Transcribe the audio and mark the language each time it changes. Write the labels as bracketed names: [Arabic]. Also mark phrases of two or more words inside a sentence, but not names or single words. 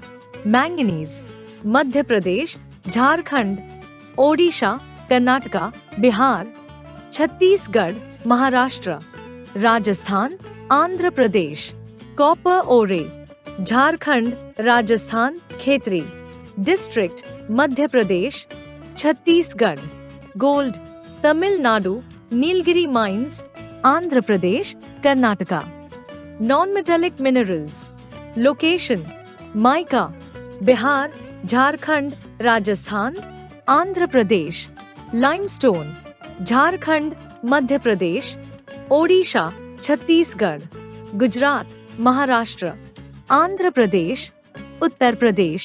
[English] Manganese: Madhya Pradesh, Jharkhand, Odisha, Karnataka, Bihar, Chhattisgarh, Maharashtra, Rajasthan, Andhra Pradesh. Copper ore: Jharkhand, Rajasthan, Khetri. District: Madhya Pradesh, Chhattisgarh. Gold: Tamil Nadu, Nilgiri mines, Andhra Pradesh, Karnataka. Non-metallic minerals. Location: mica, Bihar, Jharkhand, Rajasthan, Andhra Pradesh. Limestone: Jharkhand, Madhya Pradesh, Odisha, Chhattisgarh, Gujarat, Maharashtra, Andhra Pradesh, Uttar Pradesh.